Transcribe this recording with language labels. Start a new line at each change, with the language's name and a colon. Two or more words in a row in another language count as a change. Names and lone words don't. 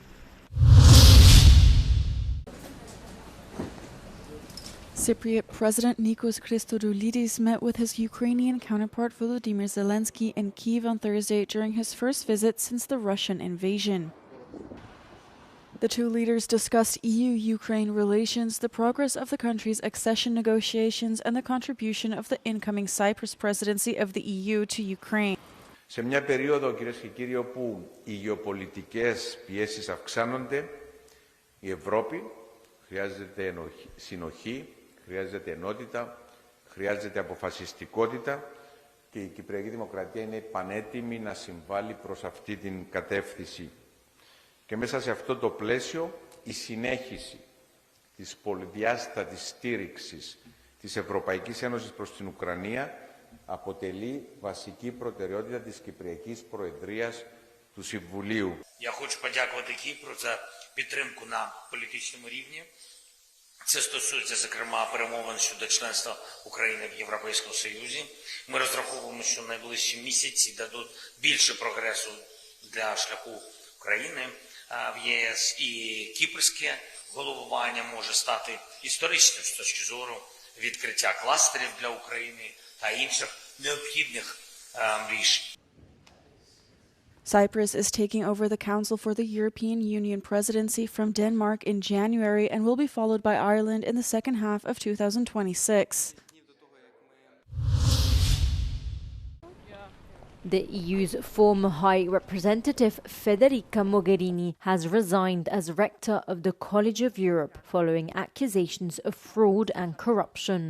English: Cypriot President Nikos Christodoulidis met with his Ukrainian counterpart Volodymyr Zelensky in Kyiv on Thursday during his first visit since the Russian invasion. The two leaders discussed EU-Ukraine relations, the progress of the country's accession negotiations, and the contribution of the incoming Cyprus presidency of the EU to Ukraine.
Greek: Σε μια περίοδο, κυρίες και κύριοι, όπου οι γεωπολιτικές πιέσεις αυξάνονται, η Ευρώπη χρειάζεται συνοχή, χρειάζεται ενότητα, χρειάζεται αποφασιστικότητα και η Κυπριακή Δημοκρατία είναι πανέτοιμη να συμβάλλει προς αυτή την κατεύθυνση. Και μέσα σε αυτό το πλαίσιο η συνέχιση της πολυδιάστατης στήριξης της Ευρωπαϊκής Ένωσης προς την Ουκρανία αποτελεί βασική προτεραιότητα της Κυπριακής Προεδρίας του Συμβουλίου.
Ukrainian: Я хочу подякувати Кіпру за підтримку на політичному рівні. Це стосується, зокрема, перемовин щодо членства України в Європейському Союзі. Ми розраховуємо, що найближчі місяці дадуть більше прогресу для шляху України в ЄС, і кіпрське головування може стати історичним з точки зору відкриття кластерів для України та інших необхідних рішень.
English: Cyprus is taking over the Council for the European Union presidency from Denmark in January and will be followed by Ireland in the second half of 2026. The EU's former High Representative Federica Mogherini has resigned as rector of the College of Europe following accusations of fraud and corruption.